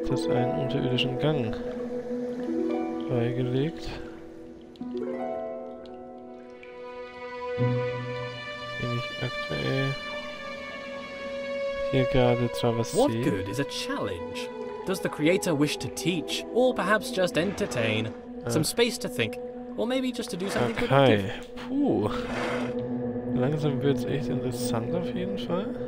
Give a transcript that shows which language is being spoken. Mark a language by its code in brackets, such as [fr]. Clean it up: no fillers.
[de] Einen unterirdischen Gang freigelegt, den ich aktuell hier gerade zwar was sehe. [en] What good is a challenge? Does the creator wish to teach, or perhaps just entertain? Some space to think, or maybe just to do something Okay, productive? puh. [de] Langsam wird es echt interessant auf jeden Fall.